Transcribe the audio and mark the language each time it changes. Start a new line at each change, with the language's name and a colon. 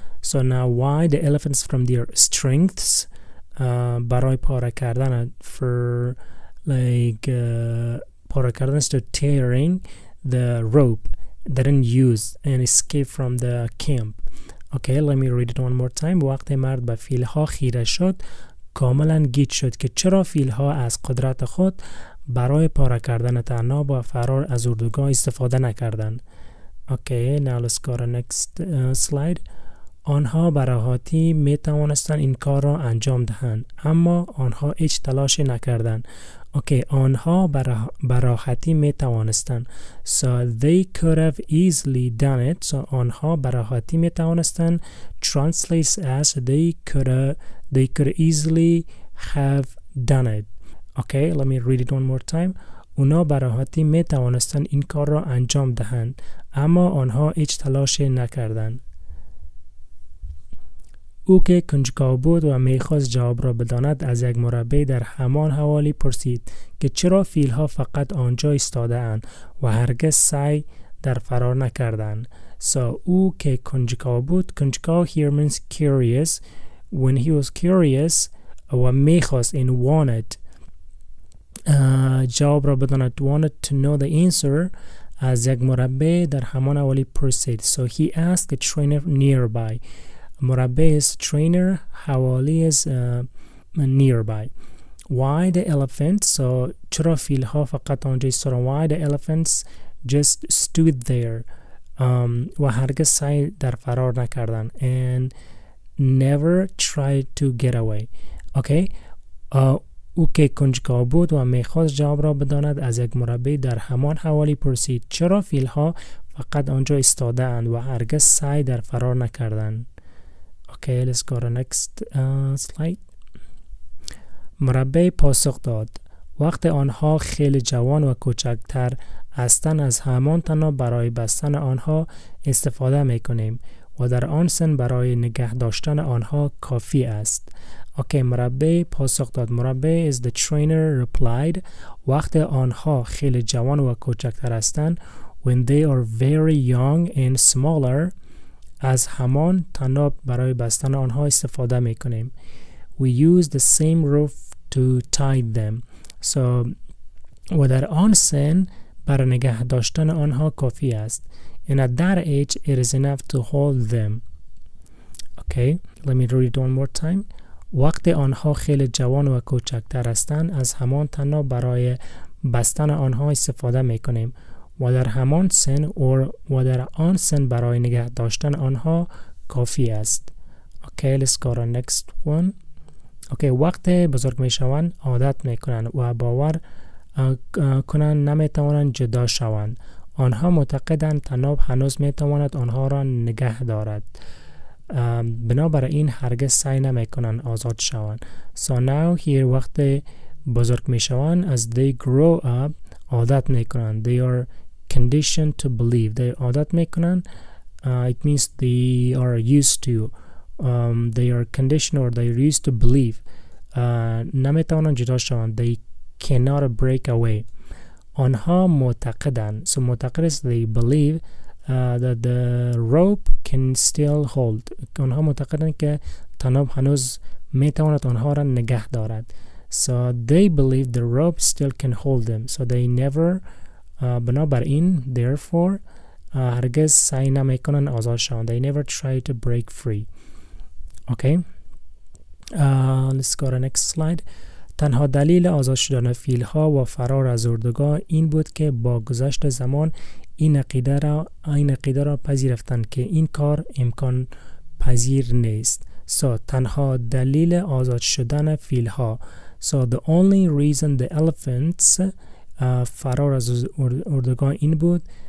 English: So now why the elephants from their strengths
Persian: برای پاره کردن
English: for like پاره کردن to tearing the rope didn't use and escape from the camp. Okay, let me read it one more time.
Persian: وقتی مرد به فیلها خیره شد کاملا گیج شد که چرا فیلها از قدرت خود برای پاره کردن طناب و فرار از اردوگاه استفاده نکردند.
English: Okay, now let's go to next slide.
Persian: آنها به راحتی می توانستند این کار را انجام دهند اما آنها هیچ تلاشی نکردند. Okay, آنها به راحتی می توانستند.
English: So they could have easily done it. So
Persian: آنها به راحتی می توانستند
English: translates as they could easily have done it. Okay, let me read it one more time.
Persian: اونا به راحتی می توانستند این کار را انجام دهند، اما آنها هیچ تلاش نکردند. او که کنجکاو بود و میخواست جواب را بداند، از یک مربی در همان حوالی پرسید که چرا فیلها فقط آنجا ایستاده اند و هرگز سعی در فرار نکردند. او که کنجکاو بود، کنجکاو
English: here means curious. When he was curious
Persian: و میخواست
English: and wanted
Persian: جواب را بداند،
English: wanted to know the answer،
Persian: از یک مربی در همان حوالی پرسید.
English: So he asked a trainer nearby. مربی is trainer، حوالی is nearby. Why the elephants? So
Persian: چرا فیلها فقط آنجا ایستادند؟
English: Why the elephants just stood there
Persian: و هرگز سعی در فرار نکردند
English: and never tried to get away. Okay.
Persian: او که کنجکاو بود و میخواست جواب را بداند، از یک مربی در همان حوالی پرسید چرا فیلها فقط آنجا ایستاده اند و هرگز سعی در فرار نکردند.
English: Okay, let's go to next slide.
Persian: مربی پاسخ داد: وقت آنها خیلی جوان و کوچکتر هستند، از همان طناب برای بستن آنها استفاده میکنیم و در آن سن برای نگه داشتن آنها کافی است. Okay, مربی پاسخ داد.
English: مربی is the trainer replied.
Persian: وقت آنها خیلی جوان و کوچکتر هستند،
English: when they are very young and smaller،
Persian: از همان طناب برای بستن آنها استفاده میکنیم.
English: We use the same rope to tie them.
Persian: So و در آن سن برای نگه داشتن آنها کافی است.
English: And at that age it is enough to hold them. Okay, let me read it one more time.
Persian: وقت آنها خیلی جوان و کوچکتر هستند، از همان طناب برای بستن آنها استفاده میکنیم و در همان سن و در آن سن برای نگه داشتن آنها کافی است.
English: Okay, let's go to next one.
Persian: Okay, وقت بزرگ میشوند عادت میکنند و باور کنند نمیتوانند جدا شوند. آنها معتقدند طناب هنوز میتواند آنها را نگه دارد، بنابراین هرگز سعی نمیکنند آزاد شوند.
English: So now here
Persian: وقت بزرگ میشوند،
English: as they grow up
Persian: عادت میکنند.
English: They are conditioned to believe.
Persian: They عادت میکنند.
English: It means they are used to. They are conditioned or they are used to believe.
Persian: نمیتوانند جدا شوند.
English: They cannot break away.
Persian: آنها معتقدند.
English: So معتقد is they believe that the rope can still hold.
Persian: آنها معتقدند که طناب هنوز میتواند آنها را نگه دارد.
English: So they believe the rope still can hold them. So they never
Persian: بنابراین
English: therefore
Persian: هرگز سعی نمیکنند آزاد شوند.
English: They never try to break free. Okay. Let's go to next slide.
Persian: تنها دلیل آزاد شدن فیلها و فرار از اردوگاه این بود که با گذشت زمان این عقیده را پذیرفتند که این کار امکان پذیر نیست. So تنها دلیل آزاد شدن فیلها.
English: So the only reason the elephants
Persian: فرار از اردوگاه این بود.